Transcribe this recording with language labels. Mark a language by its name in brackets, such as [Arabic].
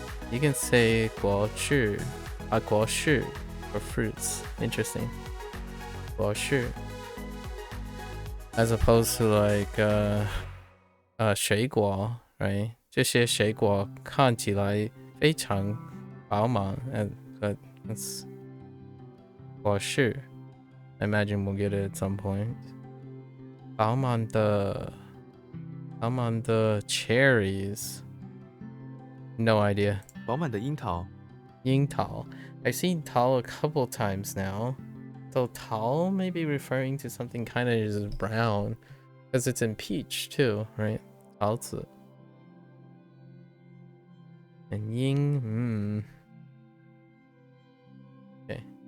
[English] You can say 果汁, 果实 for fruits. Interesting. 果实. As opposed to like 水果, right? [Chinese] 这些水果看起来非常饱满 [English] but it's [Chinese] 果实. [English] I imagine we'll get it at some point. [Chinese] 饱满的 [English] cherries. No idea. [Chinese] 饱满的樱桃 Ying Tao. [English] I've seen Tao a couple times now. So Tao may be referring to something kind of just brown. Because it's in peach too, right? [Chinese] Taozi. [English] And Ying, Okay.